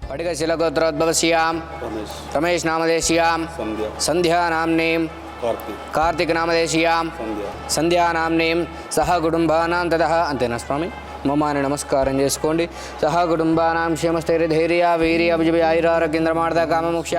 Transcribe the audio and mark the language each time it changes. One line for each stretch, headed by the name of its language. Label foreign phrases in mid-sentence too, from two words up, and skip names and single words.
Sanskrit: दीर्घशिलगोत्रोद्भवस्यां रमेश नामदेशीयां संध्या नाम्नीं कार्तिक नामदेशीयां संध्या नाम्नीं सह कुटुंबानां ततः अंतेना स्वामी
Telugu: మమ్మాని నమస్కారం చేసుకోండి.
Sanskrit: సహా కుటుంబానాం క్షేమస్థైర్యధైర్య వీర్య విజయ ఆయురారోగ్యేంద్రమార్థ కామమోక్ష